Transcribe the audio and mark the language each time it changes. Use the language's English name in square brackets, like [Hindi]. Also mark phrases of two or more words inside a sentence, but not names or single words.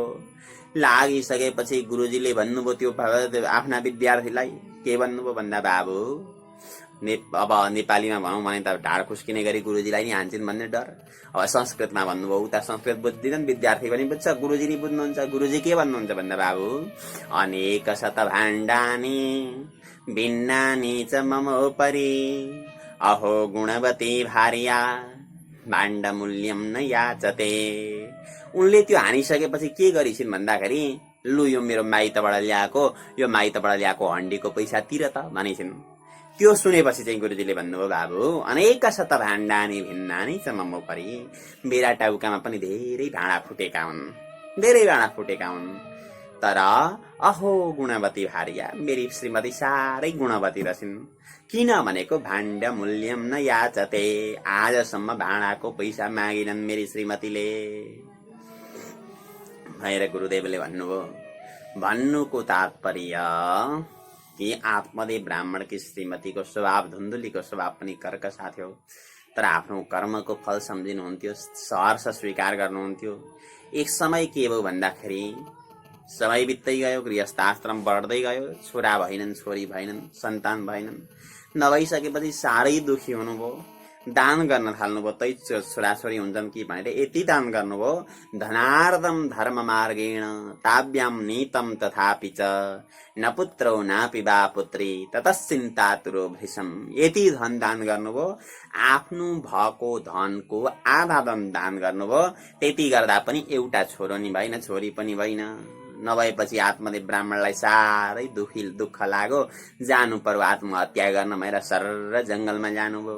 [Nepali] लागिसकेपछि गुरुजीले भन्नुभयो त्यो आफ्ना विद्यार्थीलाई, के भन्नुभयो भन्दा बाबु अब नेपालीमा भनौँ भने त ढाड खुस्किने गरी गुरुजीलाई नि हान्छन् भन्ने डर। अब संस्कृतमा भन्नुभयो, उता संस्कृत बुझ्दिनन्, विद्यार्थी पनि बुझ्छ, गुरुजी नि बुझ्नुहुन्छ। गुरुजी के भन्नुहुन्छ भन्दा बाबु [Sanskrit] अनेक शत भाण्डानी भिन्नानि च मम उपरि अहो गुणवती भार्या भाण्ड मूल्यम न याचते। [Nepali] उनले त्यो हानिसकेपछि के गरिसिन् भन्दाखेरि लु यो मेरो माइतबाट ल्याएको हन्डीको पैसा तिर त भनिसिन्। त्यो सुनेपछि चाहिँ गुरुजीले भन्नुभयो बाबु [Sanskrit] अनेक शत भाण्डानी भिन्नानि च मम उपरि, [Nepali] मेरा टाउकामा पनि धेरै भाँडा फुटेका हुन्, तर [Sanskrit] अहो गुणवती भार्या [Nepali] मेरी श्रीमती साह्रै गुणवती रहेछिन्। किन भनेको [Sanskrit] भाण्ड मूल्यम न याचते, [Nepali] आजसम्म भाँडाको पैसा मागिनन् मेरी श्रीमतीले भनेर गुरुदेवले भन्नुभयो। भन्नुको तात्पर्य कि आत्मदेव ब्राह्मण की श्रीमतीको स्वभाव धुन्धुलीको स्वभाव पनि कर्कशा थियो, तर आफ्नो कर्मको फल सम्झिनुहुन्थ्यो, सहर्ष स्वीकार गर्नुहुन्थ्यो। एक समय के भयो भन्दाखेरि समय बित्दै गयो, गृहस्थाश्रम बढ्दै गयो, छोरा भएनन्, छोरी भएनन्, सन्तान भएनन्। नभइसकेपछि साह्रै दुखी हुनुभयो। दान गर्न थाल्नुभयो, तै छोराछोरी हुन्छन् कि भनेर यति दान गर्नुभयो। [Sanskrit] धनार्दम धर्म मार्गेण ताभ्याम नीतम तथापि च न पुत्रौ नापि वा पुत्री ततश्चिन्तातुरो भृशम। [Nepali] यति धन दान गर्नुभयो, आफ्नो भएको धनको आधा धन दान गर्नुभयो। त्यति गर्दा पनि एउटा छोरो नि भएन, छोरी पनि भएन। नभएपछि आत्मदेव ब्राह्मणलाई साह्रै दुःख लाग्यो। जानु पर्यो आत्महत्या गर्न भनेर सर्र जंगलमा जानुभयो।